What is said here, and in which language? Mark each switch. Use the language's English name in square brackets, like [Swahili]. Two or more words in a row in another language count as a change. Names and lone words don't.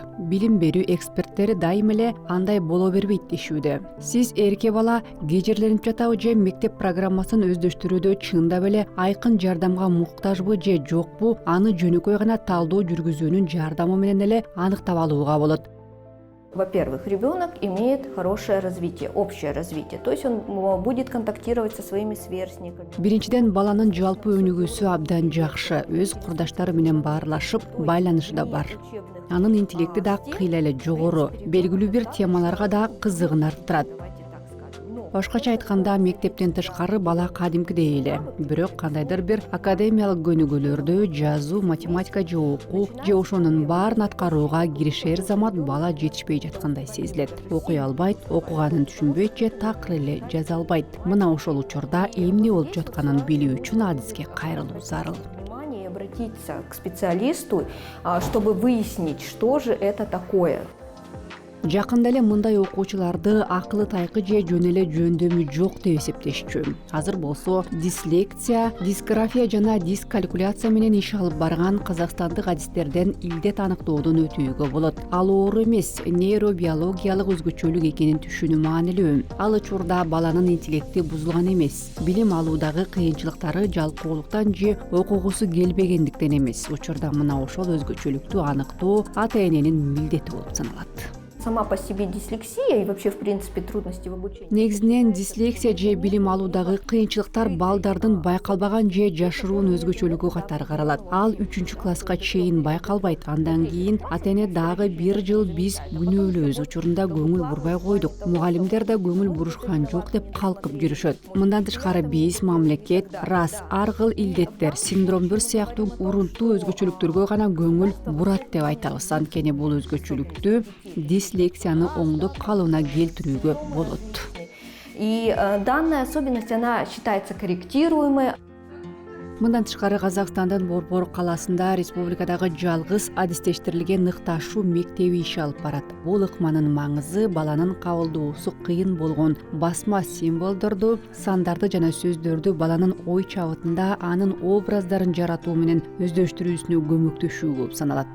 [Kyrgyz] Билим берүү эксперттери дайым эле андай боло бербейт дешүүдө. Сиз эрке бала кежирленип жатабы же мектеп программасын өздөштүрүүдө чындап эле айкын жардамга муктажбы же жокпу? Аны жөнөкөй гана талдоо жүргүзүүнүн жардамы менен эле аныктап алууга болот. [Russian] Во-первых, ребенок имеет хорошее развитие, общее развитие, то есть он будет контактировать со своими сверстниками. [Kyrgyz] Биринчиден, баланын жалпы өнүгүүсү абдан жакшы, өз курдаштары менен баарлашып, байланышы да бар. Анын интеллекти да кыйла эле жогору, белгилүү бир темаларга да кызыгын арттырат. Башкача айтканда, мектептен тышкары бала кадимкидей эле, бирок кандайдыр бир академиялык көнүгүүлөрдө жазуу, математика же окуу же ошонун баарын аткарууга киришер замат бала жетишпей жаткандай сезилет. Окуй албайт, окуганын түшүнбөйт же такыр эле жаза албайт. Мына ошол учурда эмне болуп жатканын билүү үчүн адиске кайрылуу зарыл. [Russian] Обратиться к специалисту, чтобы выяснить, что же это такое. [Kyrgyz] Жакында эле мындай окуучуларды акылы тайкы же жөн эле жөндөмү жок деп эсептешчү. Азыр болсо дислексия, дисграфия жана дискалькуляция менен иш алып барган казакстандык адистерден илдет аныктоодон өтүүгө болот. Ал оору эмес, нейробиологиялык өзгөчөлүк экенин түшүнүү маанилүү. Ал учурда баланын интеллекти бузулган эмес. Билим алуудагы кыйынчылыктары жалкоолуктан же окугусу келбегендиктен эмес. Учурда мына ошол өзгөчөлүктү аныктоо ата-эненин милдети болуп саналат. [Russian] Сама по себе дислексия и вообще, в принципе, трудности в обучении. [Kyrgyz] Негизинен дислексия же билим алуудагы кыйынчылыктар балдардын байкалбаган же жашыруун өзгөчөлүгү катары каралат. Ал 3-класска чейин байкалбайт. Андан кийин ата-эне дагы 1 жыл биз күнөөлөөбүз, учурунда көңүл бурбай койдук. Мугалимдер да көңүл бурушкан жок деп калкып жүрүшөт. Мындан тышкары биз, мамлекет, рас ар кыл илдеттер, синдромдор сыяктуу урунтуу өзгөчөлүктөргө гана көңүл бурат деп айтабыз. Анткени бул өзгөчөлүктү дислексияны оңдоп калууна келтирүүгө болот. [Russian] И данная особенность, она считается корректируемой. [Kyrgyz] Мындан тышкары Казакстандын Борбор калаасында республикадагы жалгыз адистештирилген ныкташуу мектеби иш алып барат. Бул ыкманын маңызы баланын кабылдоосу кыйын болгон басма символдорду, сандарды жана сөздөрдү баланын ой чабытында анын образдарын жаратуу менен өздөштүрүүсүнө көмөктөшүү болуп саналат.